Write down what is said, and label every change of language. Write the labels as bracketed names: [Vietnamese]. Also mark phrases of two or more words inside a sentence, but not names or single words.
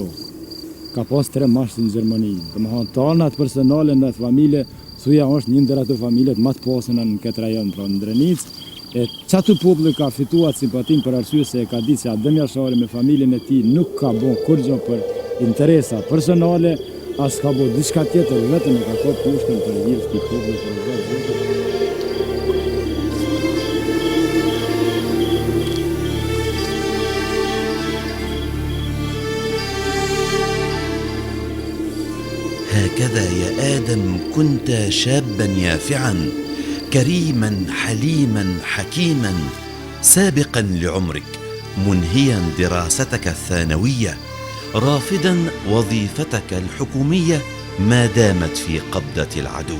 [Albanian] Ka pas 3 mashtë në Gjermani. Domethënë tanat personale në atë familje, thuja është një ndër ato familjet më të pasuna në këtë rajon, pra në Drenicë. E çatu populli ka fituar simpatin për arsye se e ka ditë se Adem Jashari me familjen e tij nuk ka bën kurrë për interesa personale, as ka bën diçka tjetër, vetëm e ka qenë kushtën për hir të popullit për vetë. [Arabic] هكذا يا آدم كنت شابا يافعا، كريما حليما حكيما، سابقا لعمرك، منهيا دراستك الثانوية، رافضا وظيفتك الحكومية ما دامت في قبضة العدو.